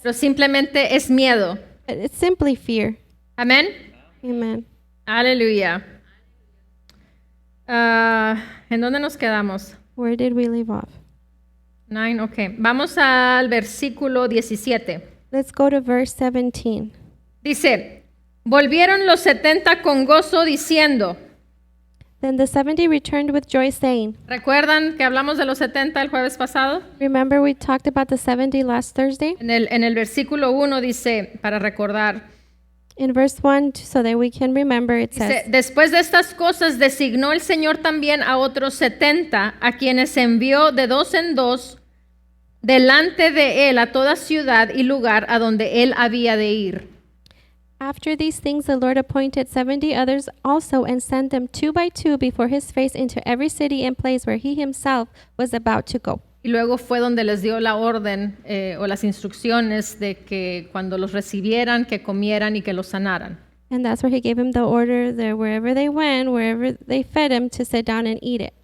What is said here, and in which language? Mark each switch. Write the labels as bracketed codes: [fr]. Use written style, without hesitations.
[es] pero simplemente es miedo. [en] but it's simply fear. [es] Amén. [en] Amen. [es] Aleluya. ¿En dónde nos quedamos? [en] Where did we leave off? [es] 9, ok. Vamos al versículo 17. [en] Let's go to verse 17. [es] Dice, volvieron los 70 con gozo diciendo, [en] Then the 70 returned with joy, saying, [es] ¿recuerdan que hablamos de los 70 el jueves pasado? [en] Remember we talked about the 70 last Thursday? [es] En el versículo 1 dice, para recordar, [en] In verse 1, so that we can remember, it [es] dice, [en] says, [es] después de estas cosas designó el Señor también a otros 70, a quienes envió de dos en dos delante de él a toda ciudad y lugar a donde él había de ir. [en] After these things the Lord appointed 70 others also, and sent them 2 by 2 before his face into every city and place where he himself was about to go. [es] Y luego fue donde les dio la orden o las instrucciones de que cuando los recibieran, que comieran y que los sanaran. [en] And that's where he gave him the order that wherever they went, wherever they fed him, to sit down and eat it.